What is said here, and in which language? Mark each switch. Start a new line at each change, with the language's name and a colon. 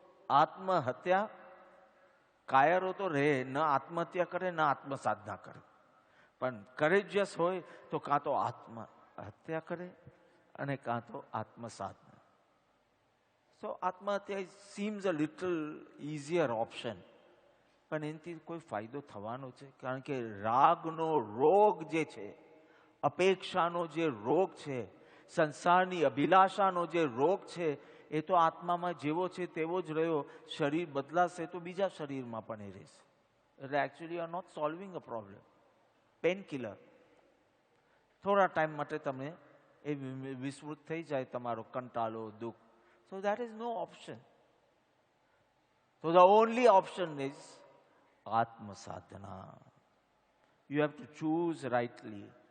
Gujarati: આત્મહત્યા, કાયરો તો રહે, ન આત્મહત્યા કરે ન આત્મસાધના કરે. પણ કરેજિયસ હોય તો કાં તો આત્મહત્યા કરે અને કાં તો આત્મસાધના.
English: So આત્મહત્યા seems a little easier option.
Gujarati: પણ એનાથી કોઈ ફાયદો થવાનો છે? કારણ કે રાગનો રોગ જે છે, અપેક્ષાનો જે રોગ છે, સંસારની અભિલાષાનો જે રોગ છે, એ તો આત્મામાં જેવો છે તેવો જ રહ્યો. શરીર બદલાશે તો બીજા શરીરમાં પણ એ રહેશે. એટલે
English: Actually you are not solving a problem. Pen killer.
Gujarati: થોડા ટાઈમ માટે તમે એ વિસ્મૃત થઈ જાય તમારો કંટાળો, દુઃખ.
English: So that is no option. So the only option is Atma Sadhana. You have to choose rightly.